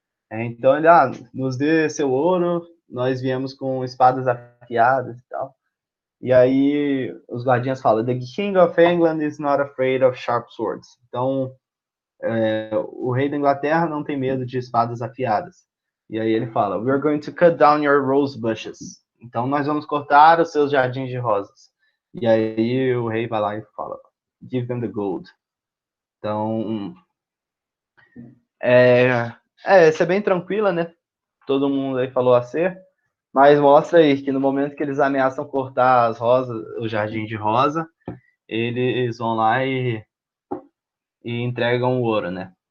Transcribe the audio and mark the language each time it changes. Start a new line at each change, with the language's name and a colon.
Portuguese: Então ele, nos dê seu ouro, nós viemos com espadas afiadas e tal. E aí os guardiães falam,
English: the king of England is not afraid of sharp swords.
Portuguese: Então, o rei da Inglaterra não tem medo de espadas afiadas. E aí ele fala:
English: "We are going to cut down your rose bushes."
Portuguese: Então nós vamos cortar os seus jardins de rosas. E aí o rei vai lá e fala:
English: "Give them the gold."
Portuguese: Então, essa é bem tranquila, né? Todo mundo aí falou a ser, mas mostra aí que no momento que eles ameaçam cortar as rosas, o jardim de rosa, eles vão lá e entregam o ouro, né?